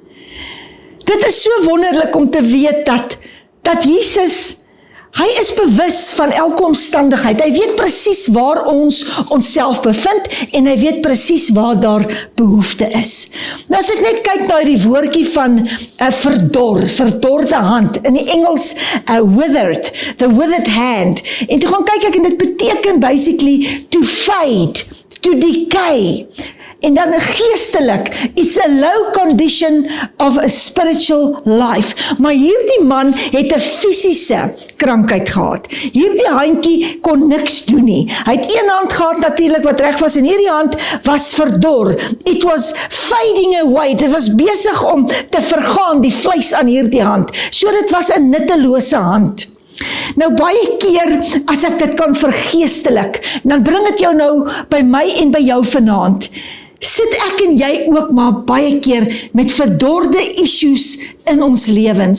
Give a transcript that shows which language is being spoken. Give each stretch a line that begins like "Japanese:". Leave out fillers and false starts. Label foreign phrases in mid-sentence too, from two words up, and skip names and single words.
Afrikaans: Dit is so wonderlik om te weet dat Jesus, hy is bewus van elke omstandigheid. Hy weet presies waar ons onsself bevind en hy weet presies waar daar behoefte is. Nou as ek net kyk na die woordjie van verdorde hand, in die Engels
English: withered, the withered hand,
Afrikaans: en toe gaan kyk ek en dit beteken
English: basically to fade, to decay.
Afrikaans: En dan geestelik,
English: it's a low condition of a spiritual life.
Afrikaans: Maar hierdie man het 'n fisiese krankheid gehad. Hierdie handjie kon niks doen nie. Hy het een hand gehad natuurlik wat reg was en hierdie hand was verdor.
English: It was fading away.
Afrikaans: Dit was besig om te vergaan, die vleis aan hierdie hand. So dit was 'n nuttelose hand. Nou baie keer as ek dit kan vergeestelik, dan bring dit jou nou by my en by jou vanaand. Sit ek en jy ook maar baie keer met verdorde issues in ons lewens.